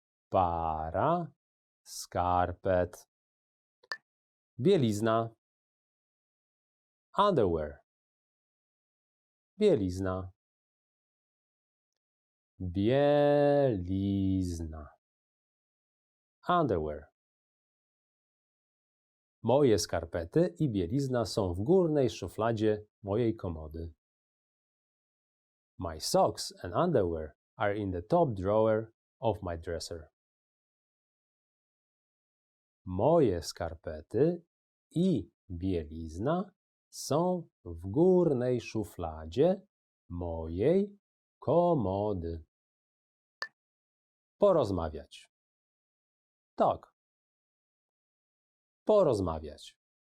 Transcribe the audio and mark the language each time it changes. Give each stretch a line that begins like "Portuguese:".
Polish: Para skarpet. Bielizna.
English: Underwear.
Polish: Bielizna. Bielizna.
English: Underwear.
Polish: Moje skarpety i bielizna są w górnej szufladzie mojej komody.
English: My socks and underwear are in the top drawer of my dresser.
Polish: Moje skarpety i bielizna są w górnej szufladzie mojej komody. Porozmawiać. Tak. Porozmawiać.